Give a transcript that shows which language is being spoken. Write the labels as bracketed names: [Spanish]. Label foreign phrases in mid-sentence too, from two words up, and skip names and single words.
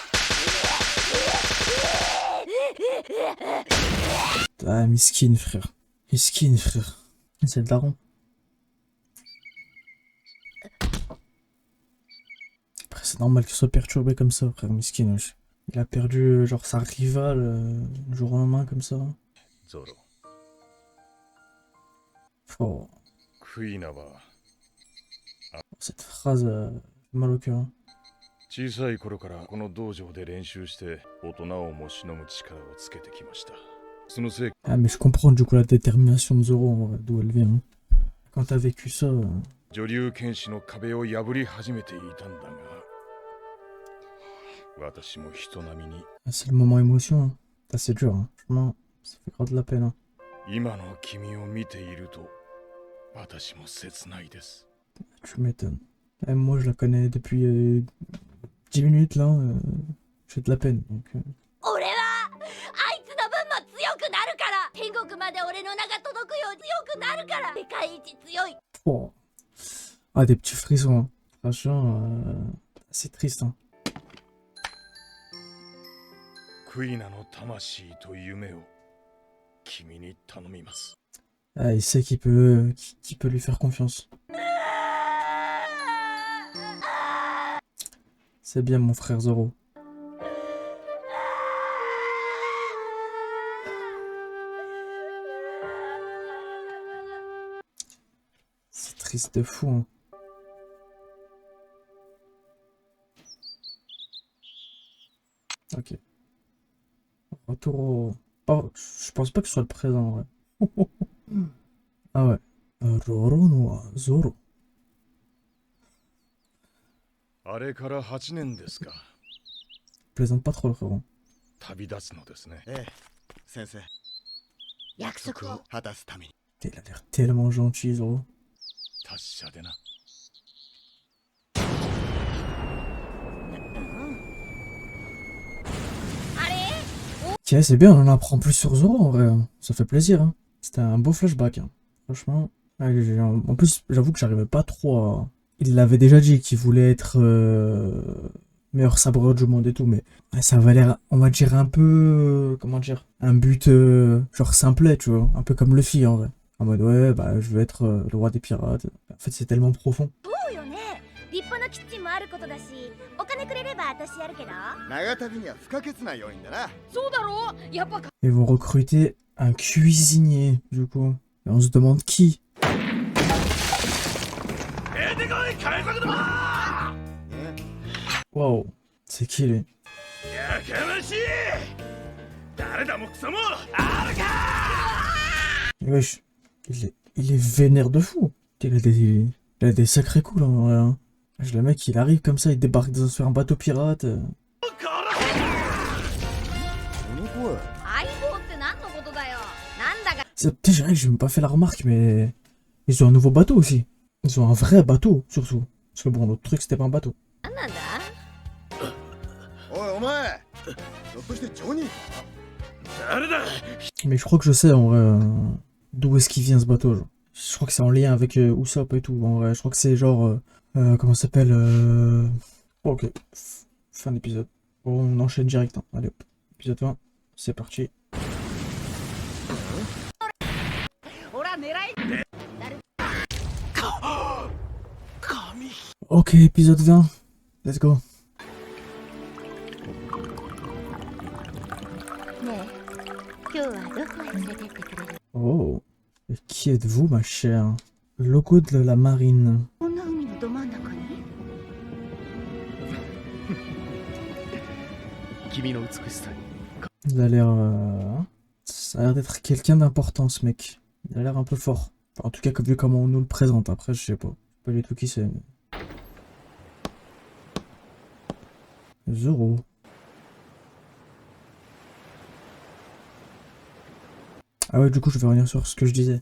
[French] Ah, miskin, frère. Miskin, frère. C'est le daron. Après, c'est normal qu'il soit perturbé comme ça, frère. Miskin, wesh. Il a perdu, genre, sa rivale du jour au lendemain, comme ça. [Japanese] ゾロ [French] Oh, [Japanese] クイナは [French] cette phrase, fait mal au cœur. Hein. [Japanese] 小さい頃からこの道場で練習して大人をもしのぐ力をつけてきました。そのせい [French] Ah, mais je comprends du coup la détermination de Zoro, en vrai, d'où elle vient. Hein. Quand t'as vécu ça, [Japanese] 女流剣士の壁を破り始めていたんだが、私も人並みに [French] c'est le moment émotion. Hein. Ah, c'est dur, hein. Franchement, ça fait grave de la peine. Hein. [Japanese] 今の君を見ていると私も切ないです。 [French] Tu m'étonnes. Même moi, je la connais depuis 10 minutes là. J'ai de la peine. Donc, [Japanese] 俺はあいつの分も強くなるから。天国まで俺の名が届くよう強くなるから。世界一強い。 [French] oh. Ah, des petits frissons. Hein. Franchement, c'est triste. Hein. [Japanese] クイナの魂と夢を君に頼みます。 [French] Ah, il sait qu'il peut lui faire confiance. C'est bien, mon frère Zoro. C'est triste de fou. Hein. Ok. Retour au... Oh, je pense pas que ce soit le présent, ouais. Ah ouais. Roro no Zoro. [Japanese] あれから8年ですか。 [French] Plaisante pas trop le frérot. [Japanese] 旅立つのですね。ええ、先生、約束を。果たすために。 [French] Il a l'air tellement gentil, Zoro. [Japanese] 達者でな。 [French] Ok, c'est bien, on en apprend plus sur Zoro en vrai. Ça fait plaisir. Hein. C'était un beau flashback. Hein. Franchement. En plus, j'avoue que j'arrivais pas trop à... Il l'avait déjà dit qu'il voulait être meilleur sabreur du monde et tout, mais ça avait l'air, on va dire, un peu... comment dire? Un but genre simplet, tu vois. Un peu comme Luffy en vrai. En mode, ouais, bah je veux être le roi des pirates. En fait, c'est tellement profond. [Japanese] 立派なキッチンもあることだし、お金くれれば私やるけど。長旅には不可欠な要因だな。そうだろう。やっぱ。 [French] Ils vont recruter un cuisinier, du coup. Et on se demande qui. Wow, c'est qui lui? [Japanese] やかましい。誰だもクソも。 [French] Wesh, il est vénère de fou. Il a des sacrés coups là en vrai. Hein. Le mec il arrive comme ça, il débarque sur un bateau pirate. [Japanese] この声。相棒って何のことだよ。なんだか。 [French] Peut-être je dirais que j'ai même pas fait la remarque, mais ils ont un nouveau bateau aussi. Ils ont un vrai bateau surtout. Parce que bon, l'autre truc c'était pas un bateau. [Japanese] なんなんだ。おいお前、ひょっとしてジョニーか？誰だ。 [French] Mais je crois que je sais en vrai d'où est-ce qu'il vient ce bateau. Genre. Je crois que c'est en lien avec Usopp et tout. En vrai, je crois que c'est genre comment ça s'appelle Ok, fin d'épisode. On enchaîne direct. Hein. Allez hop, épisode 20, c'est parti. Ok, épisode 20, [English] let's go. [Japanese] ねえ、今日はどこへ連れてってくれる？ [French] Oh, et qui êtes-vous ma chère? Logo de la marine. [Japanese] こんな海のど真ん中に？君の美しさに。 [French] Il a l'air... Ça a l'air d'être quelqu'un d'important ce mec. Il a l'air un peu fort. Enfin, en tout cas, vu comment on nous le présente. Après, je sais pas. Pas du tout qui c'est. Zoro. Ah ouais, du coup, je vais revenir sur ce que je disais.